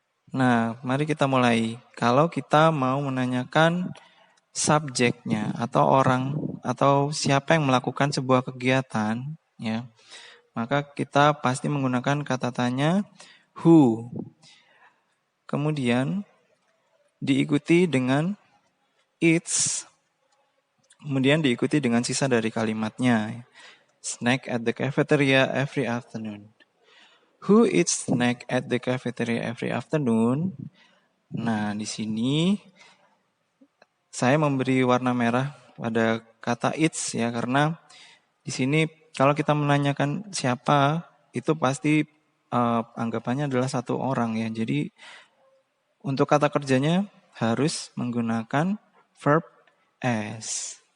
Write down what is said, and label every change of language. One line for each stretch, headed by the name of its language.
Indonesian: Nah, mari kita mulai. Kalau kita mau menanyakan subjeknya atau orang atau siapa yang melakukan sebuah kegiatan, ya, maka kita pasti menggunakan kata tanya who. Kemudian diikuti dengan eats, kemudian diikuti dengan sisa dari kalimatnya.
English: Snack at the cafeteria every afternoon. Who eats snack at the cafeteria every afternoon?
Indonesian: Nah, di sini saya memberi warna merah pada kata eats ya, karena di sini kalau kita menanyakan siapa, itu pasti anggapannya adalah satu orang ya. Jadi untuk kata kerjanya harus menggunakan verb as.